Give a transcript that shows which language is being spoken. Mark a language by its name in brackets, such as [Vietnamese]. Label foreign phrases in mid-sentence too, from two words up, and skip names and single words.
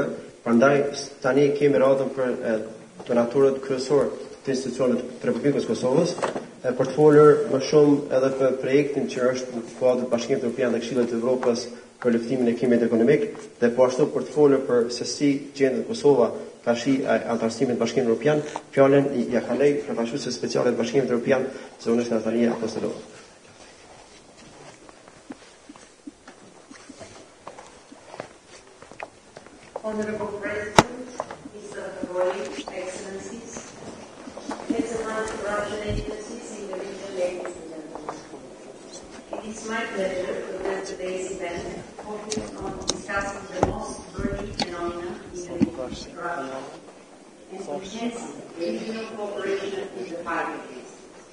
[Albanian] Prandaj tani kemi radhën për donatorët kryesorë të institucioneve të Republikës Kosovës për të folur më shumë edhe për projektin që është në kuadër të Bashkimit Evropian dhe Këshillit të Evropës për luftimin e krimit ekonomik dhe po ashtu për të folur për se si gjendet Kosova tashi antarësimit të Bashkimit Evropian. Fjalën ja kaloj përfaqësuese speciale të Bashkimit Evropian, zonës Natalia Apostolova. [English] Honorable President, Mr. Drejtpërdrejt, Excellencies, heads of anti-corruption agencies in the region, ladies and gentlemen. It is my pleasure to present today's event focused on discussing the most burning phenomena in the region, corruption, and enhancing regional cooperation in the fight against it.